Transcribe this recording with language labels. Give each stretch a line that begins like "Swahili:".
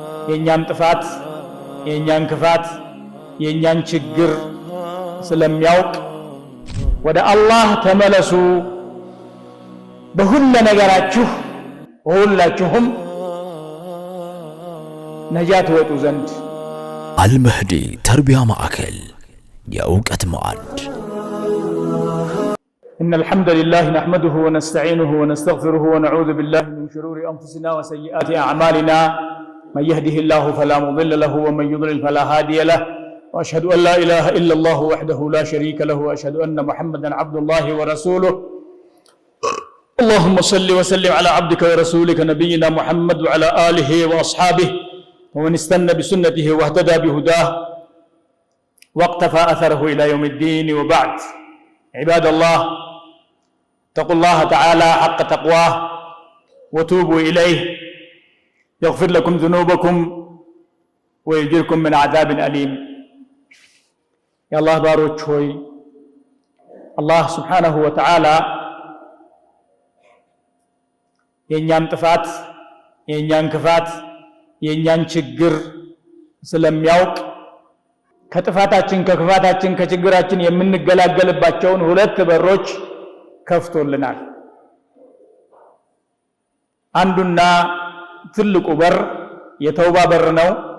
Amharic: የእኛን ጥፋት፣ የእኛን ክፋት፣ የእኛን ችግር ስለሚያውቅ ወደ አላህ ተመለሱ በሁሉ ነገራችሁ ሁላችሁም ነጃት ወጡ ዘንድ። አልመህዲ ተርቢያ ማዕከል የእውቀት ማዕድ።
Arabic: إن الحمد لله نحمده ونستعينه ونستغفره ونعوذ بالله من شرور أنفسنا وسيئات أعمالنا من يهده الله فلا مضل له ومن يضلل فلا هادي له وأشهد أن لا إله إلا الله وحده لا شريك له وأشهد أن محمدا عبد الله ورسوله. اللهم صل وسلم على عبدك ورسولك نبينا محمد وعلى آله وأصحابه ومن استنى بسنته واهتدى بهداه واقتفى أثره إلى يوم الدين. وبعد، عباد الله، اتقوا الله تعالى حق تقواه وتوبوا إليه يغفر لكم ذنوبكم ويجركم من عذاب أليم. يا الله
Amharic: باروች ሆይ አላህ ስብሓነሁ ወተዓላ የእኛን ጥፋት፣ የእኛን ክፋት፣ የእኛን ችግር ስለሚያውቅ ከጥፋታችን፣ ከክፋታችን፣ ከችግራችን የምንገላገልባቸውን ሁለት በሮች ከፍቶልናል። አንዱና ትልቁ በር የተውባ በር ነው።